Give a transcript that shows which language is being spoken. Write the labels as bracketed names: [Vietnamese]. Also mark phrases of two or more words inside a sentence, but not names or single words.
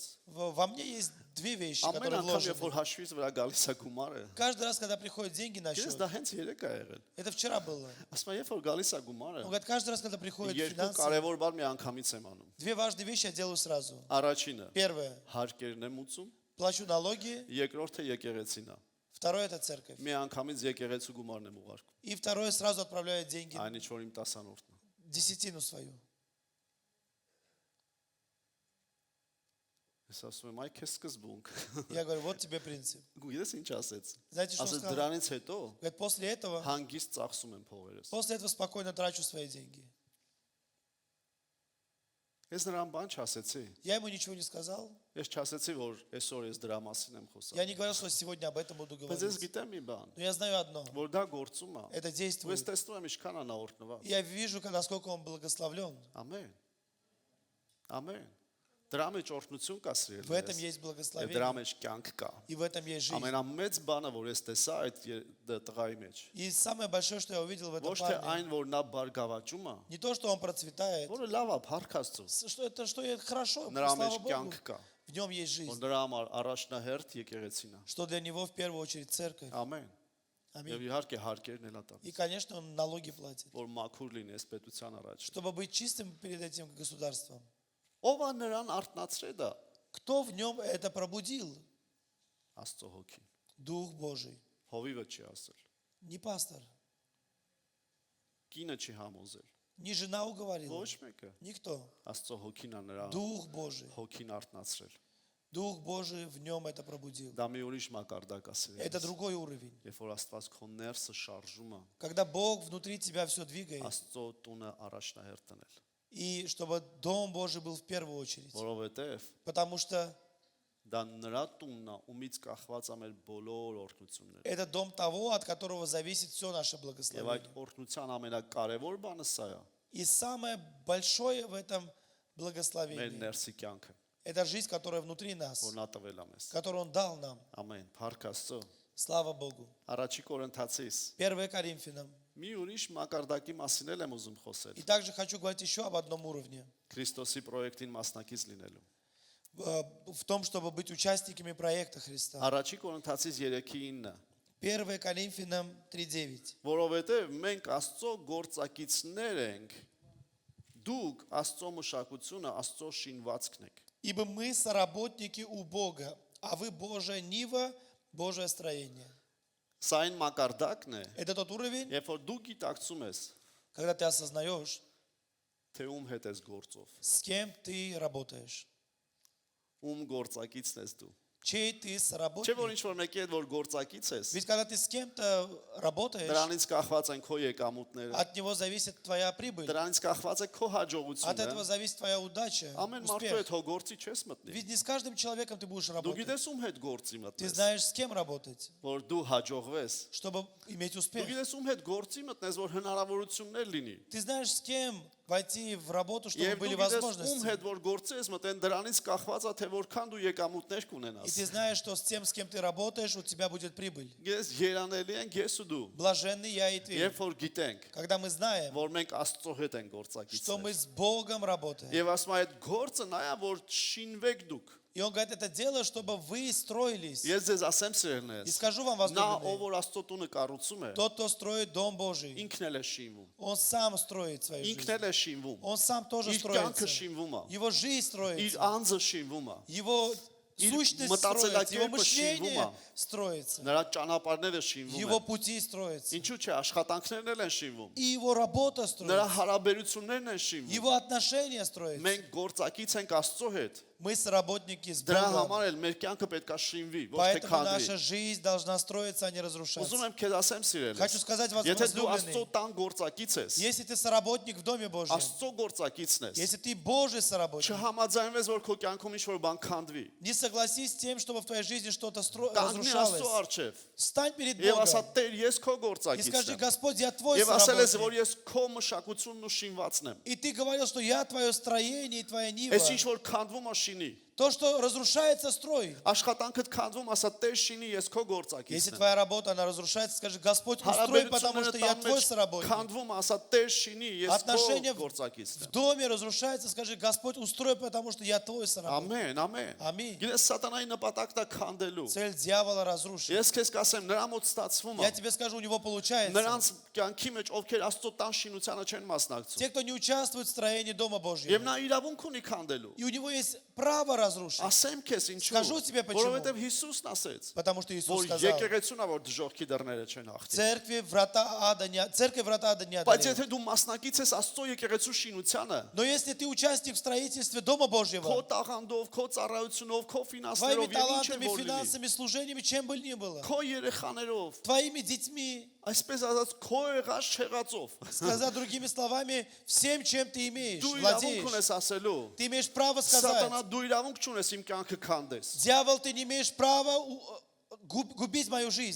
[Russian] Во мне есть две вещи, [Armenian] Ամեն [Russian] которые [Armenian] անգամ երբ որ [Russian] вложены. [Armenian] հաշվից վրա գալիս է գումարը, [Russian] Каждый раз, когда приходят деньги на [Armenian] ես [Russian] счет, [Armenian] դա հենց երեք ա եղել։ [Russian] это вчера было. [Armenian] Ասում եմ, երբ որ գալիս է գումարը, [Russian] Он говорит, каждый раз, когда приходят [Armenian] երկու [Russian] финансы, [Armenian] կարևոր բան մի անգամից եմ անում։ [Russian] две важные вещи я делаю сразу. [Armenian] Առաջինը [Russian] Первое, [Armenian] հարկերն եմ ուծում, [Russian] плачу налоги. [Armenian] երկրորդը եկեղեցին է։ [Russian] Второе, это церковь. [Armenian] Մի անգամից եկեղեցու գումարն եմ ուղարկում։ [Russian] И второе, сразу отправляю деньги [Armenian] Այն ինչ որ իմ տասանորդն է։ [Russian] десятину свою. [Armenian] Ես ասում եմ, այ քեզ սկզբունք։ [Russian] Я говорю, вот тебе принцип. [Armenian] Գիտես ինչ ասեց։ [Russian] Знаете, что он [Armenian] Ասեց [Russian] сказал? [Armenian] դրանից հետո [Russian] Говорит, после этого [Armenian] հանգիստ ծախսում եմ փողերս։ [Russian] После этого спокойно трачу свои деньги. [Armenian] Ես նրան բան չասեցի։ [Russian] Я ему ничего не сказал. [Armenian] Ես չասեցի, որ այսօր ես դրա մասին եմ խոսում։ [Russian] Я не говорил, что сегодня об этом буду [Armenian] Բայց ես [Russian] говорить. [Armenian] գիտեմ մի բան, [Russian] Но я знаю одно. [Armenian] որ դա գործում է։ [Russian] Это [Armenian] Ու ես [Russian] действует. [Armenian] տեսնում եմ ինչքան է նա օրհնված։ [Russian] Я вижу, насколько он благословлен. [Armenian] Ամեն։ Ամեն։ Դրա մեջ օրհնություն կա [Russian] В этом [Armenian] սիրելի։ [Russian] есть [Armenian] Եվ դրա [Russian] благословение. [Armenian] մեջ կյանք կա։ [Russian] И в этом есть жизнь. [Armenian] Ամենամեծ բանը, որ ես տեսա այդ տղայի մեջ, [Russian] И самое большое, что я увидел в этом [Armenian] ոչ թե այն, [Russian] парне, [Armenian] որ նա բարգավաճում է, [Russian] не то, что он процветает, [Armenian] որը լավ է, փառք Աստծո։ [Russian] что это что это хорошо, [Armenian] Նրա մեջ [Russian] слава Богу. [Armenian] կյանք կա։ [Russian] В нем есть [Armenian] Որ [Russian] жизнь. [Armenian] նրա համար առաջնահերթ եկեղեցին է։ [Russian] Что для него в первую очередь церковь. [Armenian] Ամեն։ Եվ [Russian] Аминь. [Armenian] իհարկե հարկերն էլ է [Russian] И, [Armenian] տալիս, [Russian] конечно, он налоги платит. [Armenian] որ մաքուր լինի այս պետության առաջ։ [Russian] Чтобы быть чистым перед этим государством. [Armenian] Ո՞վ է նրան արտնացրել դա։ [Russian] Кто в нем это пробудил? [Armenian] Աստծո հոգին։ [Russian] Дух Божий. [Armenian] Հովիվը չի ասել։ [Russian] Не пастор, [Armenian] Կինը չի համոզել։ [Russian] не жена уговорила. [Armenian] Ոչ մեկը։ [Russian] Никто. [Armenian] Աստծո հոգին է նրա [Russian] Дух Божий. [Armenian] հոգին արտնացրել։ [Russian] Дух Божий в нем это пробудил. [Armenian] Դա մի ուրիշ մակարդակ է [Russian] Это [Armenian] սիրելի։ [Russian] другой уровень. [Armenian] Երբ որ Աստված քո ներսը շարժում է, [Russian] Когда Бог внутри тебя все двигает. [Armenian] Աստծո տունը առաջնահերթ տնել։ [Russian] И чтобы Дом Божий был в первую очередь. [Armenian] Որովհետև [Russian] Потому что [Armenian] դա նրա տունն է, ումից կախված է մեր բոլոր օրհնությունները։ [Russian] это дом того, от которого зависит все наше [Armenian] Եվ [Russian] благословение. [Armenian] այդ օրհնության ամենակարևոր бանը սա է։ [Russian] И самое большое в этом [Armenian] Մեր [Russian] благословении [Armenian] ներսի կյանքը, – [Russian] это жизнь, которая внутри [Armenian] որ [Russian] нас, [Armenian] նա տվել է մեզ։ [Russian] которую Он дал нам. [Armenian] Ամեն, փառք Աստծո։ [Russian] Слава Богу. [Armenian] Առաջի Կորինթացիս [Russian] 1 Коринфянам. [Armenian] մի ուրիշ մակարդակի մասին էլ եմ ուզում խոսել։ [Russian] И также хочу говорить еще об одном уровне. [Armenian] Քրիստոսի պրոյեկտին մասնակից լինելու։ [Russian] В том, чтобы быть участниками проекта Христа. [Armenian] Առաջի Կորինթացիս 3:9 [Russian] 1 Коринфянам 3:9. [Armenian] Որովհետև մենք Աստծո գործակիցներ ենք, դուք Աստծո մշակությունը, Աստծո շինվածքն եք։ [Russian] Ибо мы соработники у Бога, а вы Божья нива, Божье строение. [Armenian] Սա այն մակարդակն է, [Russian] Это тот уровень, [Armenian] երբ որ դու գիտակցում ես, [Russian] когда ты осознаешь, [Armenian] թե ում հետ ես գործով, [Russian] с кем ты работаешь, [Armenian] ում գործակիցն ես դու։ [Russian] чей ты [Armenian] Չէ՞ որ [Russian] соработник. [Armenian] ինչ որ մեկի հետ որ գործակից ես, [Russian] Ведь когда ты с кем-то работаешь, [Armenian] դրանից կախված են քո եկամուտները, [Russian] от него зависит твоя прибыль, [Armenian] դրանից կախված է քո [Russian] от [Armenian] հաջողությունը։ [Russian] этого зависит твоя удача, [Armenian] Ամեն մարդու [Russian] успех. [Armenian] հետ հո գործի չես մտնի։ [Russian] Ведь не с каждым человеком ты будешь [Armenian] Դու [Russian] работать. [Armenian] գիտես ում հետ գործի [Russian] Ты [Armenian] մտնես, [Russian] знаешь, с кем работать, [Armenian] որ դու հաջողվես։ [Russian] чтобы иметь [Armenian] Դու [Russian] успех. [Armenian] գիտես ում հետ գործի մտնես, որ հնարավորություններ լինի։ [Russian] Ты знаешь, с кем войти в работу, чтобы [Armenian] Եվ [Russian] были [Armenian] դու գիտես ում [Russian] возможности. [Armenian] հետ որ գործի ես մտեն, դրանից կախված է թե որքան դու եկամուտներ [Russian] И [Armenian] կունենաս։ [Russian] ты знаешь, что с тем, с кем ты работаешь, у тебя будет прибыль. [Armenian] Ես երանելի ենք ես ու դու։ [Russian] Блаженный я и ты. [Armenian] Երբ որ գիտենք, [Russian] Когда мы знаем, [Armenian] որ մենք Աստծո հետ ենք [Russian] что мы [Armenian] գործակիցներ։ [Russian] с Богом работаем. [Armenian] Եվ ասում է այդ գործը նա է, որ շինվեք դուք։ [Russian] И он говорит, это дело, чтобы вы строились. [Armenian] Ես ձեզ ասեմ [Russian] И [Armenian] սիրելիներս, [Russian] скажу вам, [Armenian] նա ով [Russian] возлюбленные, [Armenian] որ Աստծո տունը կառուցում է, [Russian] тот, кто строит Дом Божий, [Armenian] ինքն էլ է շինվում։ [Russian] он сам строит свою [Armenian] Ինքն [Russian] жизнь. [Armenian] էլ է շինվում։ [Russian] Он сам тоже [Armenian] Իր կյանքը [Russian] строится. [Armenian] շինվում է։ [Russian] Его жизнь [Armenian] Իր [Russian] строится. [Armenian] անձը շինվում է։ [Russian] Его [Armenian] Իր [Russian] сущность [Armenian] մտածելակերպը [Russian] строится. Его [Armenian] շինվում [Russian] мышление [Armenian] է։ [Russian] строится. [Armenian] Նրա ճանապարհները շինվում [Russian] Его [Armenian] են։ [Russian] пути строятся. [Armenian] Ինչու՞ չէ, աշխատանքներն էլ են շինվում։ [Russian] И его работа [Armenian] Նրա [Russian] строится. [Armenian] հարաբերություններն են շինվում։ [Russian] Его отношения строятся. [Armenian] Մենք գործակից ենք Աստծո հետ։ [Russian] Мы соработники с [Armenian] Դրա [Russian] Богом. [Armenian] համար էլ մեր կյանքը պետք է շինվի, ոչ թե [Russian] Поэтому [Armenian] քանդվի։ [Russian] наша жизнь должна строиться, а не [Armenian] Ուզում [Russian] разрушаться. [Armenian] եմ քեզ ասեմ սիրելիս։ [Russian] Хочу сказать вам, [Armenian] Եթե դու [Russian] возлюбленный, [Armenian] Աստծո տան գործակից ես, [Russian] если ты соработник в Доме Божьем, [Armenian] Աստծո գործակիցն ես, [Russian] если ты Божий соработник, [Armenian] չհամաձայնվես, որ քո կյանքում ինչ-որ бан քանդվի։ [Russian] не согласись с тем, чтобы в твоей жизни что-то [Armenian] Կանգնի Աստծո [Russian] разрушалось. [Armenian] առջև [Russian] Встань перед [Armenian] եւ ասա՝ [Russian] Богом [Armenian] Տեր, ես քո [Russian] и скажи: [Armenian] գործակիցն եմ։ [Russian] Господь, я твой [Armenian] Եվ ասել ես, որ [Russian] соработник. [Armenian] ես քո մշակությունն ու շինվածն եմ։ [Russian] И ты говорил, что я твое строение и твоя нива. [Armenian] Այս ինչ որ քանդվում է շինի։ [Russian] То, что разрушается, строй. [Armenian] Աշխատանքդ քանդվում, ասա՝ Տեր շինի, ես քո [Russian] Если [Armenian] գործակիցն եմ։ [Russian] твоя работа, она разрушается, скажи: Господь, устрой, потому что я твой соработник. [Armenian] քանդվում, ասա՝ Տեր շինի, ես քո [Russian] Отношения [Armenian] գործակիցն [Russian] в [Armenian] եմ։ [Russian] доме разрушается, скажи: Господь, устрой, потому что я твой соработник. [Armenian] Ամեն, ամեն։ Ամին։ Գիտես սատանայի նպատակն է քանդելու։ [Russian] Цель дьявола разрушить. [Armenian] Ես քեզ կասեմ, նրա մոտ ստացվում [Russian] Я [Armenian] է։ [Russian] тебе скажу, у него получается. [Armenian] Նրանց կյանքի մեջ ովքեր Աստծո տան շինությանը չեն մասնակցում։ [Russian] Те, кто не участвует в строении Дома [Armenian] Եվ [Russian] Божьего. [Armenian] նա իրավունք ունի քանդելու։ [Russian] И у него есть право разрушить. [Armenian] Ասեմ քեզ ինչու, [Russian] Скажу тебе почему. [Armenian] որովհետև Հիսուսն ասեց, [Russian] Потому что Иисус [Armenian] որ [Russian] сказал, [Armenian] եկեղեցուն ա որ դժողքի դռները չեն հաղթի։ [Russian] церкви врата ада не [Armenian] Բայց [Russian] одолеют. [Armenian] եթե դու մասնակից ես Աստծո եկեղեցու շինությանը, [Russian] Но если ты участник в строительстве Дома [Armenian] քո [Russian] Божьего, [Armenian] տաղանդով, քո ծառայությունով, քո [Russian] твоими [Armenian] ֆինանսներով, եւ ինչ [Russian] талантами, [Armenian] որ լինի, [Russian] финансами, служениями, чем бы ни было, [Armenian] քո երեխաներով, [Russian] твоими детьми, [Armenian] այսպես ասած, քո եղած չեղածով, [Russian] сказать другими словами, всем, чем ты имеешь, [Armenian] դու իրավունք [Russian] владеешь. [Armenian] ունես ասելու, [Russian] Ты имеешь право [Armenian] Սատանա [Russian] сказать, [Armenian] դու իրավունք չունես իմ կյանքը քանդես։ [Russian] дьявол, ты не имеешь права губить мою жизнь.